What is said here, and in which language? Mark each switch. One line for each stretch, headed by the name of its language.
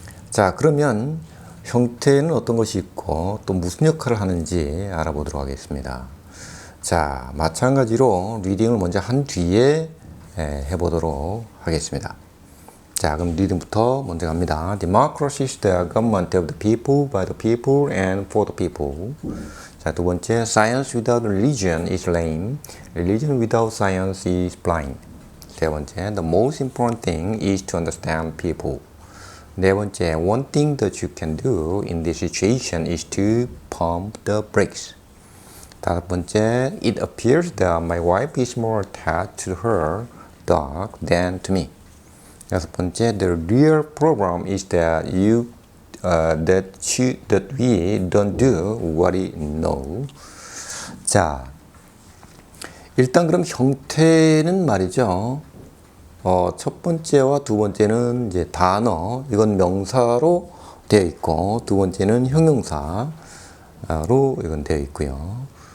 Korean: 자, 그러면 형태는 어떤 것이 있고 또 무슨 역할을 하는지 알아보도록 하겠습니다. 자, 마찬가지로 리딩을 먼저 한 뒤에 해보도록 하겠습니다. 자, 그럼 리딩부터 먼저 갑니다.
English: Democracy is the government of the people, by the people, and for the people.
Korean: 자, 두 번째,
English: Science without religion is lame. Religion without science is blind.
Korean: 세 번째,
English: The most important thing is to understand people.
Korean: 네 번째,
English: One thing that you can do in this situation is to pump the brakes.
Korean: 다섯 번째,
English: It appears that my wife is more attached to her dog than to me.
Korean: 여섯 번째,
English: The real problem is that that we don't do what we know.
Korean: 자, 일단 그럼 형태는 말이죠. 첫 번째와 두 번째는 이제 단어, 이건 명사로 되어 있고, 두 번째는 형용사로 이건 되어 있고요.